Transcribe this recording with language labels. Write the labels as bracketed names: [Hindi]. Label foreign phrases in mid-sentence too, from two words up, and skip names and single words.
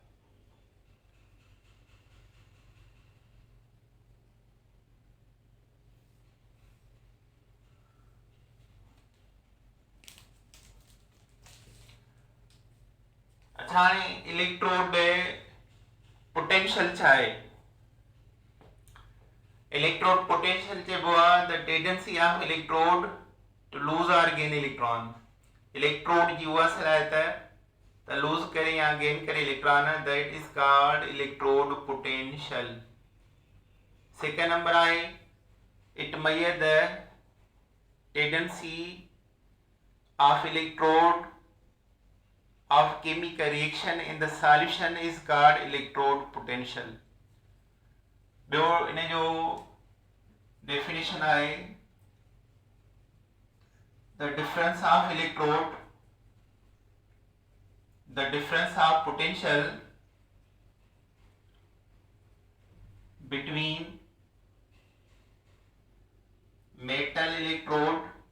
[Sindhi] अच्छा हाणे [English] electrode potential [Sindhi] छा आहे? [English] electrode potential [Sindhi] चइबो आहे [English] the tendency of electrode to lose or gain electron. [Sindhi] इलेक्ट्रोड जी उहा सलाहियत त लूज करे या गेन करे इलेक्ट्रॉन, [English] that is called electrode potential. second number आहे it measure the tendency of electrode of chemical reaction in the solution is called electrode potential। [Sindhi] ॿियो इन जो डेफिनेशन आहे [English] the difference of electrode, the difference of potential between metal electrode